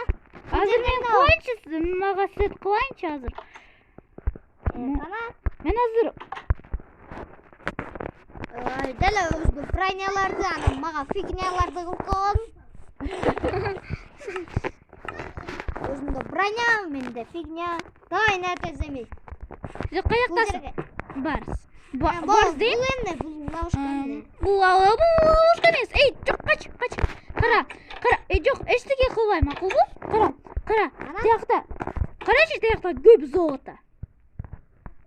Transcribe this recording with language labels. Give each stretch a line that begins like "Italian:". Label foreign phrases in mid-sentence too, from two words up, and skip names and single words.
Kyrgyz: Азыр мен кылайынчы, мага сет кылайынчы азыр. Кана. Мен азыр деле өзү броняларды, анан мага фигняларды кылып койгон. Өзүндө броня, менде фигня. Давай, не теземи. Каяктасың? Барс дейм. Бул эмне? Бул ловушка эмне? Бул ловушка эмес. Эй, жок, кач. Кара. Жок, эчтеке кылбайм, макулбу? Кара. Тиякта. Карачы, тиякта көп золото.